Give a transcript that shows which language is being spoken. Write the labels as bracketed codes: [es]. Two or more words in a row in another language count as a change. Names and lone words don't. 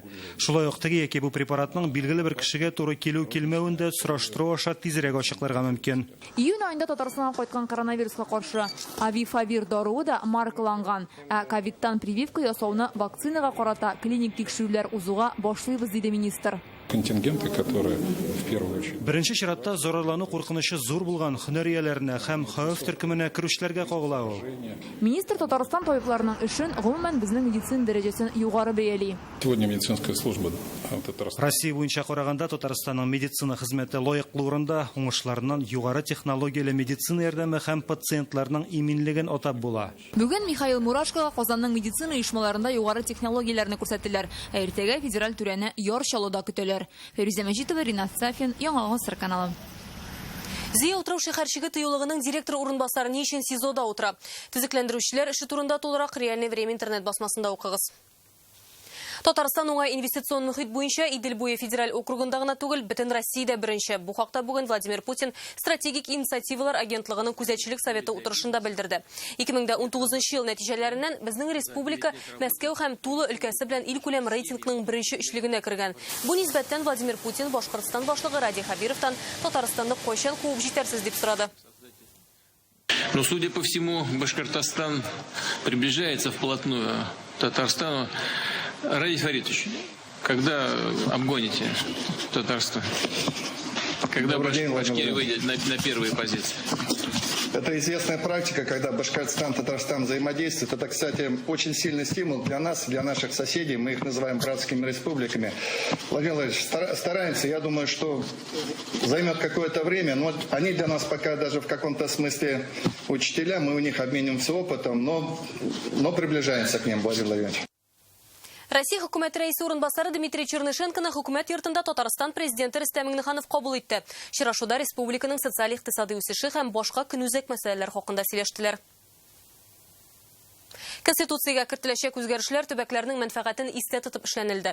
[tt] Шулай ук теге яки бу препаратның билгеле бер кешегә туры килү-килмәвен дә сораштыру аша тизрәк ачыкларга мөмкин. Июнь айында Татарстаннан кайткан коронавируска каршы Авифавир даруы да маркаланган. Ковидтан прививка ясауны вакцинага карата клиник тикшерүләр узуга башлыйбыз, диде министр. [ru] контингенты, которые в первую очередь. [tt] Беренче чиратта зарарлану куркынычы зур булган һөнәрияләренә һәм хәвеф төркеменә керүчләргә кагыла ул. Министр Татарстан табибларының эшен гомумән безнең медицина дәрәҗәсен югары бәяли. [ru] Сегодня медицинская служба Татарстана. [tt] Россия буенча караганда Татарстанның медицина хезмәте лаеклы урында, уңышларыннан югары технологияле медицина ярдәме һәм пациентларның иминлеген атап була. Бүген Михаил Мурашкага Казанның медицина оешмаларында югары технологияләрне күрсәттеләр. Иртәгә федераль түрәне яр чалуда көтәләр. Фәрүзә Мәҗитова, Ринат Сафин, Яңа Гасыр каналы. Зия утрау шәһәрчеге тыюлыгының директор урынбасары ни өчен СИЗОда утыра? Төзекләндерүчеләр эше турында толырак реальное время интернет басмасында укыгыз. Татарстан уңай инвестицион мөхит буенча Идел буе федераль округында гына түгел, бөтен Россиядә беренче. Бу хакта бүген Владимир Путин стратегик инициативалар агентлыгының күзәтчелек советы утырышында белдерде. 2019 ел нәтиҗәләреннән безнең республика Мәскәү һәм Тула өлкәсе белән ил күләм рейтингның беренче өчлегенә кергән. Бу нисбәттән Владимир Путин Башкортстан башлыгы Ради Хабировтан Татарстанны кайчан куып җитәрсез дип сорады. [ru] Но, судя по всему, Башкортостан приближается вплотную к Татарстану. Ради Фаритович, когда обгоните Татарстан? Когда Башкирия выйдет на первые позиции? Это известная практика, когда Башкортостан, Татарстан взаимодействуют. Это, кстати, очень сильный стимул для нас, для наших соседей. Мы их называем братскими республиками. Владимир Владимирович, стараемся. Я думаю, что займет какое-то время. Но они для нас пока даже в каком-то смысле учителя. Мы у них обмениваемся опытом, но приближаемся к ним, Владимир Владимирович. [tt] Россия хөкүмәте рәисе урынбасары Дмитрий Чернышенконы хөкүмәт йортында Татарстан президенты Рөстәм Миңнеханов кабул итте. Чирашуда республиканың социаль-икътисади үсеше һәм башка көнүзәк мәсьәләләр хакында сөйләштеләр. Конституциягә кертеләчәк үзгәрешләр төбәкләрнең мәнфәгатен истә тотып эшләнелде.